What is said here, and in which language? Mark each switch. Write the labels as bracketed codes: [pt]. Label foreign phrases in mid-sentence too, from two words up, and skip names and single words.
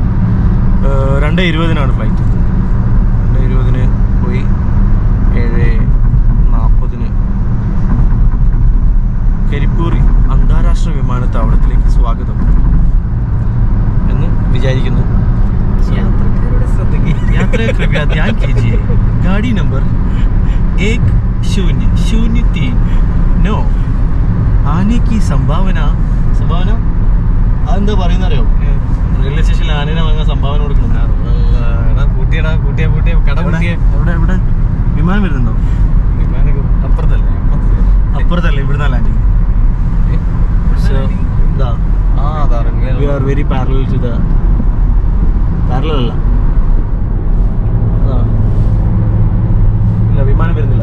[ml] 2:20 ഫ്ലൈറ്റ്. 2:20 പോയി 7:40 കരിപ്പൂർ അന്താരാഷ്ട്ര വിമാനത്താവളത്തിലേക്ക് സ്വാഗതം എന്ന് വിചാരിക്കുന്നു. [hi] यात्रा कृपया ध्यान कीजिए. गाड़ी नंबर 1003 आने की संभावना. [ml] അതെന്താ പറയുന്ന അറിയോ? റെയിൽവേ സ്റ്റേഷനിൽ ആനേനെ വാങ്ങാൻ സംഭാവന കൊടുക്കണം. എവിടെ വിമാനം വരുന്നുണ്ടോ? അപ്പുറത്തല്ലേ ഇവിടുന്ന് ലാൻഡിങ്. [en] we are very parallel to the parallel [ml] അല്ല ഇല്ല, വിമാനം വരുന്നില്ല.